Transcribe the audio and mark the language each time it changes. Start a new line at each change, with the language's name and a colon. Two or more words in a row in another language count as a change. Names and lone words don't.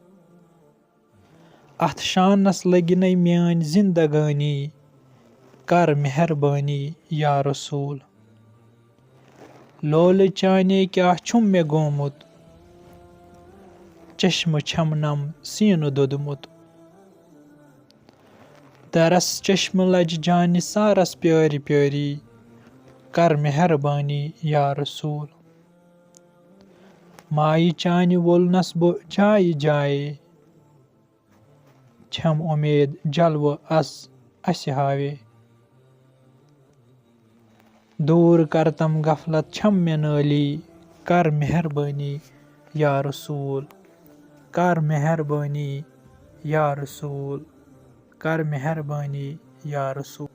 Kashmiri: अथ शानस लगिनई म्यान जिंदगानी, कर मेहरबानी
Arabic: يا رسول.
Kashmiri: लोल चाने क्या छुम में गोमुत, चश्म छम नम सीन दोदमुत। तरस चश्म लज जानि सारस प्यारी प्यारी, कर मेहरबानी
Arabic: يا رسول.
Kashmiri: माई चानि वोलनस बो जाय जाय, छम उमेद जलव अस हावे। दूर करतम गफलत छम में नाली, कर मेहरबानी
Arabic: يا رسول.
Kashmiri: कर मेहरबानी
Arabic: يا رسول,
Kashmiri: कर मेहरबानी
Arabic: يا رسول.